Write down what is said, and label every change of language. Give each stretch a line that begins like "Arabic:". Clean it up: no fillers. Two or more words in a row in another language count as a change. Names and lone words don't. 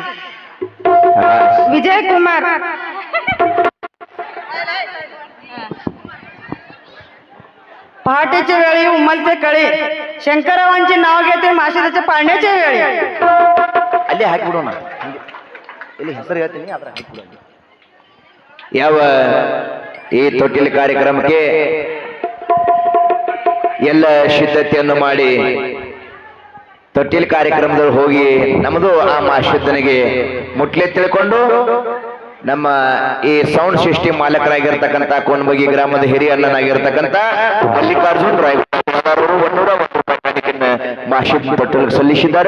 Marathi: विजय कुमार पहाटेच्या वेळी उमलते कळी शंकररावांचे नाव घेते, माशिराच्या पाळण्याच्या वेळी.
Kannada: ಅಲ್ಲಿ ಹಾಕಿಬಿಡೋಣ. ಇಲ್ಲಿ ಹೆಸರು ಹೇಳ್ತೀನಿ, ಅದ್ರ ಹಾಕಿಬಿಡೋಣ. ಯಾವ ಈ ತೊಟ್ಟಿಲ ಕಾರ್ಯಕ್ರಮಕ್ಕೆ ಎಲ್ಲ ಸಿದ್ಧತೆಯನ್ನು ಮಾಡಿ ತೊಟ್ಟಿಲ ಕಾರ್ಯಕ್ರಮದಲ್ಲಿ ಹೋಗಿ ನಮ್ಮದು ಆ ಮಾಶುದ್ಧನಿಗೆ ಮುಟ್ಲೆ ತಿಳ್ಕೊಂಡು ನಮ್ಮ ಈ ಸೌಂಡ್ ಸಿಸ್ಟಮ್ ಮಾಲಕರಾಗಿರ್ತಕ್ಕಂಥ ಕೋನಬಗಿ ಗ್ರಾಮದ ಹಿರಿಯ ಅಣ್ಣನಾಗಿರ್ತಕ್ಕಂಥ ಮಲ್ಲಿಕಾರ್ಜುನ್ ರಾಯ್ 101 ರೂಪಾಯಿ ಕಾಣಿಕೆಯನ್ನ ಮಾಶುದ್ಧ ತೊಟ್ಟಿಲಿಗೆ ಸಲ್ಲಿಸಿದ್ದಾರೆ.